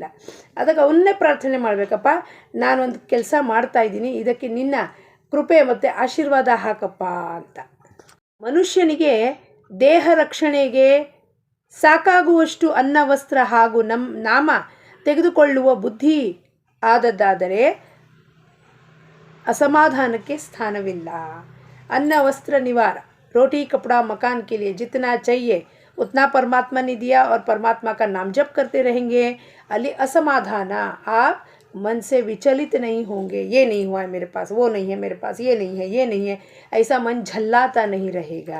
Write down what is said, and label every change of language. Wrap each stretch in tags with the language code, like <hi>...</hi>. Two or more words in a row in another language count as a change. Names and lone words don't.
<kn>ಅದಕ್ಕೆ ಅವನ್ನೇ ಪ್ರಾರ್ಥನೆ ಮಾಡಬೇಕಪ್ಪ, ನಾನೊಂದು ಕೆಲಸ ಮಾಡ್ತಾಯಿದ್ದೀನಿ, ಇದಕ್ಕೆ ನಿನ್ನ ಕೃಪೆ ಮತ್ತು ಆಶೀರ್ವಾದ ಹಾಕಪ್ಪ ಅಂತ. ಮನುಷ್ಯನಿಗೆ ದೇಹ ರಕ್ಷಣೆಗೆ ಸಾಕಾಗುವಷ್ಟು ಅನ್ನ, ವಸ್ತ್ರ ಹಾಗೂ ನಾಮ ತೆಗೆದುಕೊಳ್ಳುವ ಬುದ್ಧಿ ಆದದ್ದಾದರೆ ಅಸಮಾಧಾನಕ್ಕೆ ಸ್ಥಾನವಿಲ್ಲ.</kn> <hi>अन्न वस्त्र निवार, रोटी कपड़ा मकान के लिए जितना चाहिए उतना परमात्मा ने दिया और परमात्मा का नाम जप करते रहेंगे. अली असमाधान, आप मन से विचलित नहीं होंगे. ये नहीं हुआ है मेरे पास, वो नहीं है मेरे पास, ये नहीं है, ऐसा मन झल्लाता नहीं रहेगा.</hi>